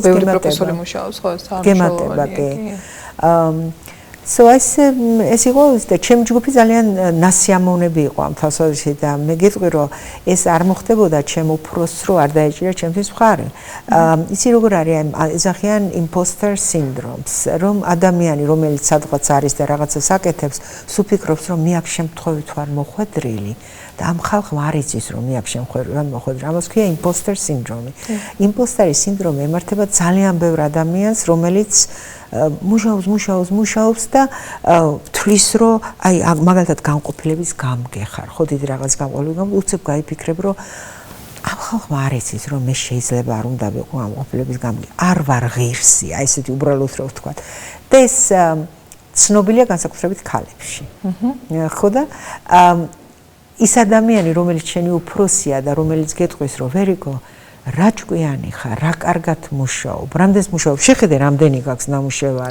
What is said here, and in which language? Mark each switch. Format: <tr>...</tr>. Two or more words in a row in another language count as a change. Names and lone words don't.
<ka>პროფესორი მუშაობს ხო ეს გემატება კი ეს იყო და ჩემი ჯგუფი ძალიან ნასიამოვნები იყო ამ თვალსაზრისით და მე გეტყვი რომ ეს არ მოხდებოდა ჩემ უფროს რო არ დაეჭირა ჩემთვის მხარი. იცი როგორ არის ეძახიან</ka> <en>imposter syndromes</en> <ka>რომ ადამიანი რომელიც სადღაც არის და რაღაცას აკეთებს სულ ფიქრობს რომ მე აქ შემთხვევით ვარ მოხვედრილი და ამ ხალხმა არ იცის რომ მე აქ მოხვედრილი ამას ქვია</ka> <en>imposter syndrome.</en> <ka>იმპოსტერის სინდრომი ემართება ძალიან ბევრ ადამიანს რომელიც მუშაობს და თვლის რომ აი მაგალითად განყოფილების გამგე ხარ ხო დიდი რაღაც განყოფილების უცებ გაიფიქრებ რომ ამ ხალხმა არ იცის რომ მე შეიძლება არ უნდა ვიყო განყოფილების გამგე არ ვარ ღირსი აი ესეთი უბრალოდ რო ვთქვა და ეს ცნობილია განსაკუთრებით ქალებში ხო და ის ადამიანი რომელიც შენი უფროსია და რომელიც გეტყვის რომ ვერიკო რა ჭკვიანი ხარ, რა კარგად მუშაობ, რამდენს მუშაობ, შეხედე რამდენი გაქვს ნამუშევარი.</ka>